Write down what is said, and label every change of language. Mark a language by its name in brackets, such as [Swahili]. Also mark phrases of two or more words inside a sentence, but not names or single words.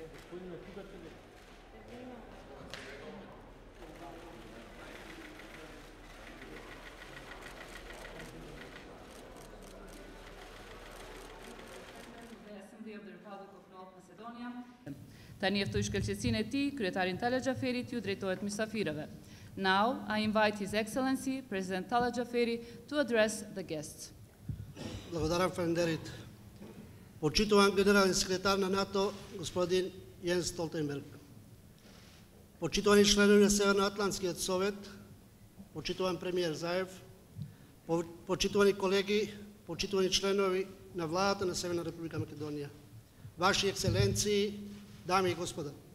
[English] Assembly of the Republic of North Macedonia. [Albanian] Tani ftoj shkëlqësinë e tij, kryetarin Talla Xhaferi ju drejtohet mysafirëve. [English] Now I invite His Excellency President Talla Xhaferi to address the guests. [Macedonian] Благодарам, фалендерит. Почитуван генерален секретар на НАТО, господин Јенс Столтенберг. Почитувани членови на Северноатлантскиот совет, почитуван премиер Заев, почитувани колеги, почитувани членови на владата на Северна Република Македонија, Ваши екселенции, дами и господа.